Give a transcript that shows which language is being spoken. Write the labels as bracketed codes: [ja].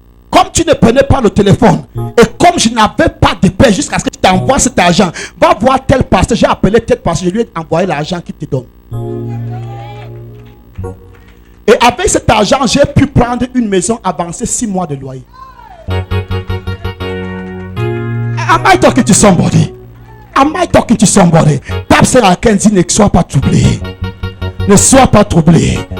[fr] Comme tu ne prenais pas le téléphone et comme je n'avais pas de paix jusqu'à ce que tu t'envoies cet argent, va voir tel pasteur. J'ai appelé tel pasteur, je lui ai envoyé l'argent qu'il te donne. Et avec cet argent, j'ai pu prendre une maison avancée 6 mois de loyer. [en] Am I talking to somebody? Am I talking to somebody? [fr] Tape sur la dit ne sois pas troublé. Ne sois pas troublé.